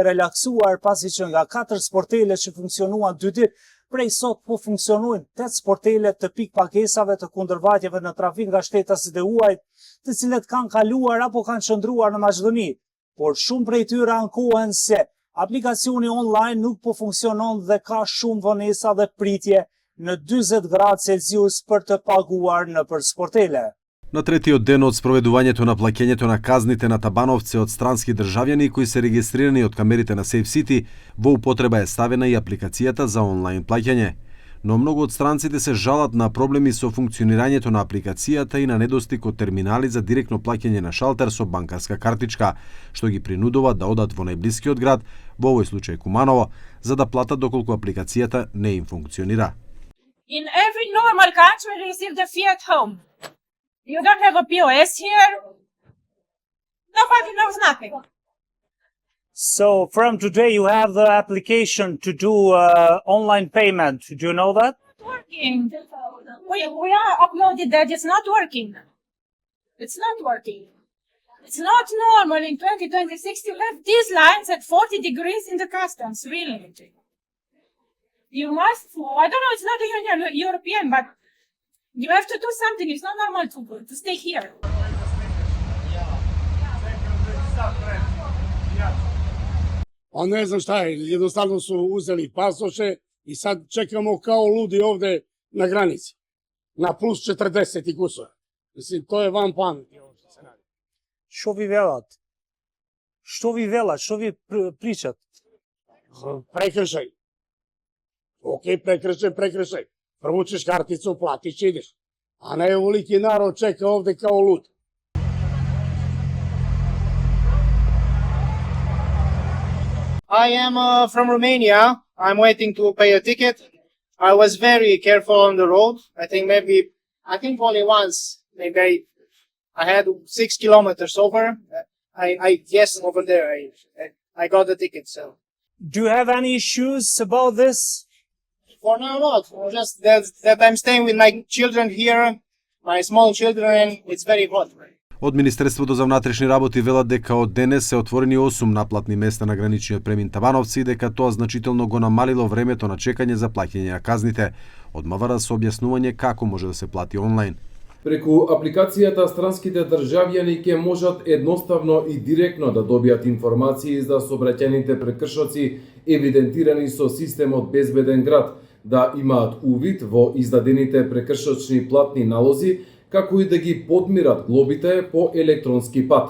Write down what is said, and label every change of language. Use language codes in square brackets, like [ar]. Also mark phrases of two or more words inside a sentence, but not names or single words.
[sq] relaksuar pasi që nga 4 sportele që funksionuan 2 ditë, prej sot po funksionojnë 8 sportele të pikpakesave të kundërvajtjeve në trafik nga shtetasit e huajt, të cilët kanë kaluar apo kanë qëndruar në Maqedoni, por shumë prej tyre ankohen se aplikacioni online nuk po funksionon dhe ka shumë vonesa dhe pritje në 20 gradë Celsius për të paguar në për sportele. [mk] На третиот ден од спроведувањето на плаќењето на казните на Табановци од странски државјани кои се регистрирани од камерите на Safe City, во употреба е ставена и апликацијата за онлайн плаќање. Но многу од странците се жалат на проблеми со функционирањето на апликацијата и на недостиг од терминали за директно плаќање на шалтер со банкарска картичка, што ги принудува да одат во најблискиот град, во овој случај Куманово, за да платат доколку апликацијата не им функционира. [en] In every normal country, you receive the fee at home. You don't have a POS here. Nobody knows nothing. So from today you have the application to do online payment. Do you know that? It's not working. We are uploaded that it's not working. It's not working. It's not normal in 2026 to have these lines at 40 degrees in the customs, really. You must, I don't know, it's not a European, but you have to do something. It's not normal to stay here. [sr] А не знам šta je, jednostavno su uzeli pasoše i sad čekamo kao ludi ovde na granici. Na plus 40 i kusura. Mislim, to je van pameti. [mk] Što vi velat? Što vi velat? [sr] Što vi pričat? Prekršaj. Ok, prekršaj. Provučeš karticu, platiš i ideš. A ne uliki narod čeka ovde kao lud. [en] I am from Romania. I'm waiting to pay a ticket. I was very careful on the road. I think only once, maybe I had 6 kilometers over. Yes, over there, I got the ticket, so. Do you have any issues about this? For now, not. Just that I'm staying with my children here, my small children, it's very hot. [mk] Од Министерството за внатрешни работи велат дека од денес се отворени 8 наплатни места на граничниот премин Табановци и дека тоа значително го намалило времето на чекање за плаќање на казните. Од МВР со објаснување како може да се плати онлайн. Преку апликацијата странските државјани ќе можат едноставно и директно да добијат информации за сообраќајните прекршоци евидентирани со системот Безбеден град, да имаат увид во издадените прекршочни платни налози, како и да ги подмират глобите по електронски пат.